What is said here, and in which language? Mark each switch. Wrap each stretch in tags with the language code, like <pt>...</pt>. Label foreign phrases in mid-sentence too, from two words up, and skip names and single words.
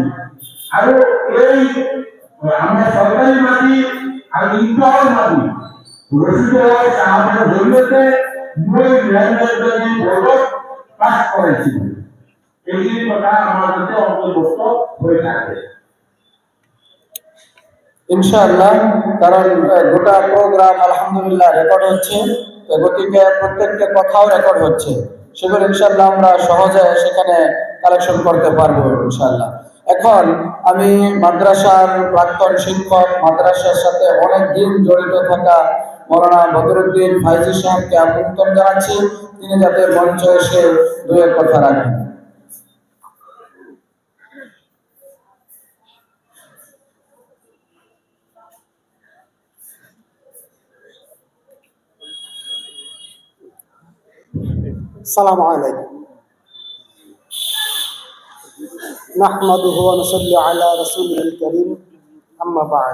<as>আৰু এই আমাৰ চৰকাৰী মাটি আৰু ইণ্টাৰৰ মাটি ৰচিত হোৱাৰ কামৰ জৰিয়তে মই লেণ্ডলাইন বৰ্ডত পাছ কৰাইছিলোঁ। এইখিনি কথা আমাৰ যাতে অন্তৰ্ভুক্ত হৈ থাকে ইনশাআল্লাহ।</as> <bn>কারণ গোটা প্রোগ্রাম আলহামদুলিল্লাহ রেকর্ড হচ্ছে, গতিকে প্রত্যেকটা কথাও রেকর্ড হচ্ছে, সেগুলো ইনশাআল্লাহ আমরা সহজে সেখানে কালেকশন করতে পারবো ইনশাআল্লাহ। এখন আমি মাদ্রাসার প্রাক্তন শিক্ষক, মাদ্রাসার সাথে অনেক দিন জড়িত থাকা মৌলানা বদরুদ্দিন ফাইজি সাহেবকে আমন্ত্রণ জানাচ্ছি, তিনি যাতে মঞ্চে এসে দু এক কথা রাখেন।</bn> <ar>السلام عليكم نحمده ونصلي على رسوله الكريم أما بعد</ar>